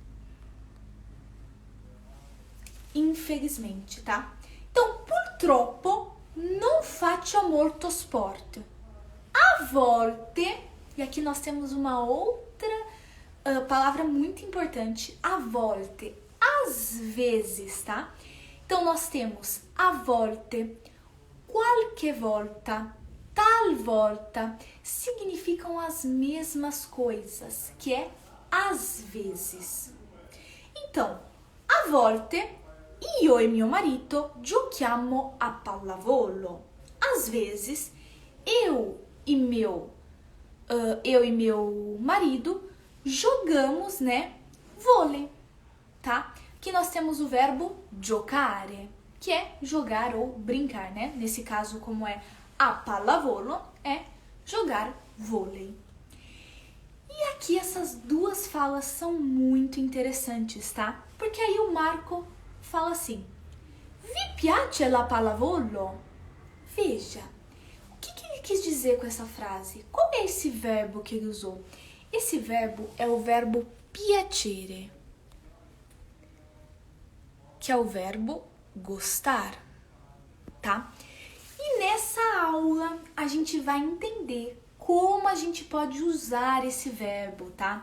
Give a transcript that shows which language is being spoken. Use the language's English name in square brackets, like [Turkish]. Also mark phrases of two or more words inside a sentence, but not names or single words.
[Portuguese] Infelizmente, tá? Então, [Italian] purtroppo non faccio molto sport. A volte, [Portuguese] e aqui nós temos uma outra palavra muito importante, [Italian] a volte, [Portuguese] às vezes, tá? Então, nós temos [Italian] a volte, qualche volta, talvolta, [Portuguese] significam as mesmas coisas, que é às vezes. [Italian] Então, a volte, io e mio marito giochiamo a pallavolo. [Portuguese] Às vezes, eu e meu marido jogamos, né, vôlei, tá? Aqui nós temos o verbo giocare, que é jogar ou brincar, né? Nesse caso, como é [Italian] a pallavolo, [Portuguese] é jogar vôlei. E aqui essas duas falas são muito interessantes, tá? Porque aí o Marco fala assim: [Italian] Vi piace la pallavolo? [Portuguese] Veja, o que ele quis dizer com essa frase? Qual é esse verbo que ele usou? Esse verbo é o verbo piacere, que é o verbo gostar, tá? E nessa aula a gente vai entender como a gente pode usar esse verbo, tá?